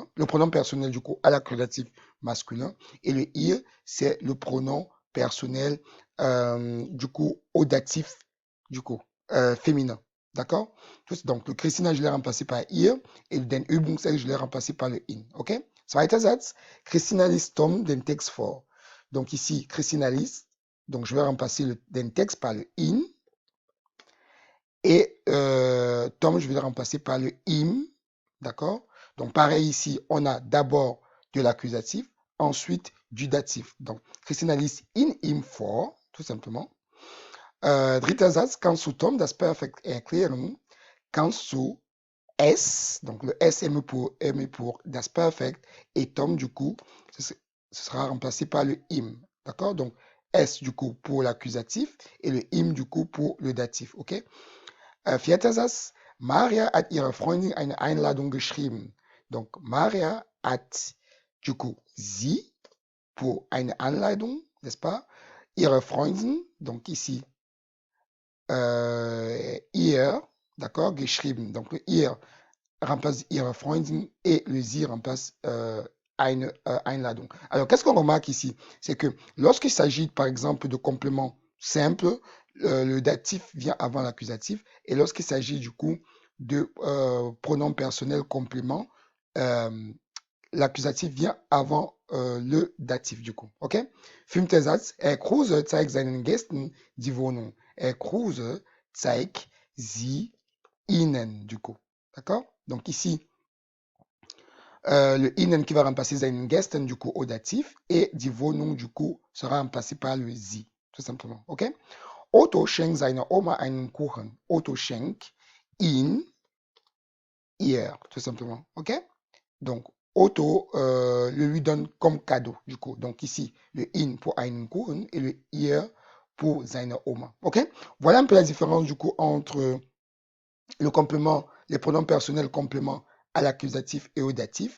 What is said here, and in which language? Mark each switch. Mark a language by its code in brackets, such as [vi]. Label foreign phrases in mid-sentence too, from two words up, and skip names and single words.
[fr] Le pronom personnel du coup à l'accusatif masculin. Et le ihr, c'est le pronom personnel du coup au datif du coup féminin. D'accord? Donc le Christina, je l'ai remplacé par ihr et le [de] den Übungstext, [fr] je l'ai remplacé par le in. [de] OK? Zweiter Satz. Christina liest Tom den Text vor. [fr] Donc ici, Christina liest. Donc je vais remplacer [de] den Text [fr] par le in. Et Tom, je vais le remplacer par le im. D'accord? Donc, pareil ici, on a d'abord de l'accusatif, ensuite du datif. Donc, [de] Christina liest in ihm vor, [fr] tout simplement. [de] Dritter Satz, kannst du Tom das perfekt erklären? Kannst du es, [fr] donc le S est mis pour [de] das perfekt, [fr] et Tom, du coup, ce sera remplacé par le im. D'accord? Donc, S, du coup, pour l'accusatif, et le im, du coup, pour le datif. OK? [de] Vierter Satz, Maria hat ihrer Freundin eine Einladung geschrieben. [fr] Donc, Maria hat, du coup, sie pour [de] eine Anleitung, [fr] n'est-ce pas? [de] Ihre Freundin, [fr] donc ici, ihr, d'accord, geschrieben. Donc, le ihr remplace [de] ihre Freundin [fr] et le sie remplace [de] eine Einladung. [fr] Alors, qu'est-ce qu'on remarque ici? C'est que lorsqu'il s'agit, par exemple, de compléments simples, le datif vient avant l'accusatif. Et lorsqu'il s'agit, du coup, de pronoms personnels compléments, l'accusatif vient avant le datif, du coup. [de] OK? Fünfter Satz. Kruse zeigt seinen Gästen die Wohnung. Kruse zeigt sie ihnen, [fr] du coup. D'accord? Donc ici, le ihnen qui va remplacer [de] seinen Gästen, [fr] du coup, au datif, et [de] die Wohnung, [fr] du coup, sera remplacé par le sie, tout simplement. OK? [de] Otto schenkt seiner Oma einen Kuchen. Otto schenkt ihn ihr, [fr] tout simplement. OK? Donc, Otto le lui donne comme cadeau, du coup. Donc ici, le in pour [de] einen Kuchen [fr] et le ihr pour [de] seine Oma. [fr] OK? Voilà un peu la différence, du coup, entre le complément, les pronoms personnels complément à l'accusatif et au datif.